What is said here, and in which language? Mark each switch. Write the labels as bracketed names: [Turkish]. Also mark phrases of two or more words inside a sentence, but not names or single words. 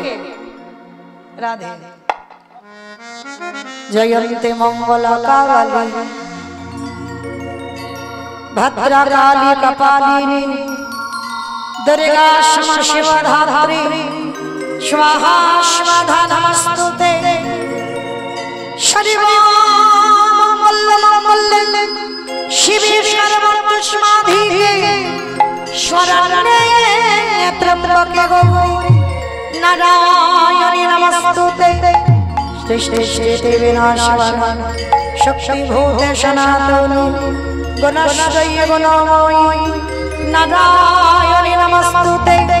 [Sanskrit] রাধে জয়ন্তে মঙ্গলা কালী ভদ্রা কালী কপালিনী দুর্গা ক্ষমা শিবধাত্রী স্বাহা স্বাধা নমস্তুতে। সর্বমঙ্গলে শিবে সর্বতস্মাধিকে শরণ্যে ত্র্যম্বকে গৌরী नारायणी नमस्तुते सृष्टि स्थिति विनाशनं शक्तिभूते सनातनी गुणश्रय गुणमयी नारायणी नमस्तुते